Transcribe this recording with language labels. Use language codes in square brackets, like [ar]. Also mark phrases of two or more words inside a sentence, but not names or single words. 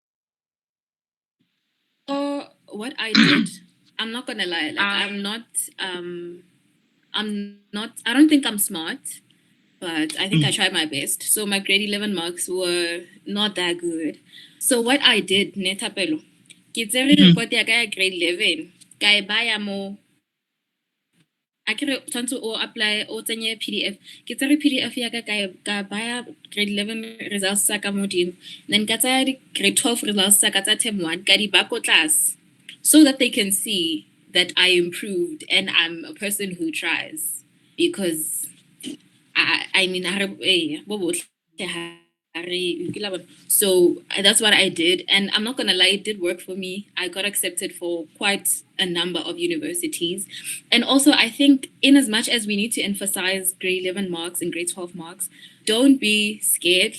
[en] So what I did, I'm not gonna lie. Like I'm not. I don't think I'm smart, but I think I tried my best. So my grade 11 marks were not that good. So what I did, [tn] netapelo, ke tsere report ya ka ya grade 11, ka e baya mo a kere tshwanetse o apply o tsenye PDF. Ke tsere PDF ya ka baya grade 11 results tsa ka modimo. Then ka tsaya di grade 12 results tsa ka tsa term 1 ka di ba ko tlase, [en] so that they can see that I improved and I'm a person who tries. Because I mean, so that's what I did, and I'm not gonna lie, it did work for me. I got accepted for quite a number of universities, and also I think, in as much as we need to emphasize grade 11 marks and grade 12 marks, don't be scared.